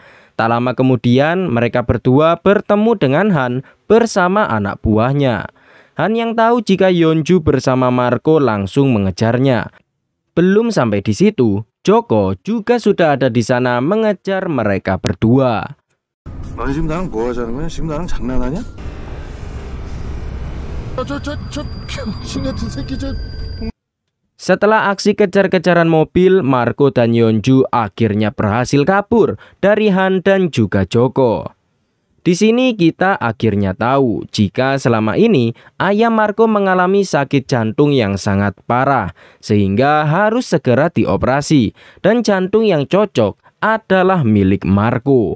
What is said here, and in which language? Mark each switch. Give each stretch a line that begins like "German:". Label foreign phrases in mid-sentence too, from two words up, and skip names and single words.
Indonesian: Tak lama kemudian, mereka berdua bertemu dengan Han bersama anak buahnya. Han yang tahu jika Yeonju bersama Marco langsung mengejarnya. Belum sampai di situ, Joko juga sudah ada di sana mengejar mereka berdua.
Korean: 너네 지금 나랑 뭐 하자는 거야? 지금 나랑 장난하냐?
Indonesian: Setelah aksi kejar-kejaran mobil, Marco dan Yeonju akhirnya berhasil kabur dari Han dan juga Joko. Di sini kita akhirnya tahu jika selama ini ayah Marco mengalami sakit jantung yang sangat parah sehingga harus segera dioperasi, dan jantung yang cocok adalah milik Marco.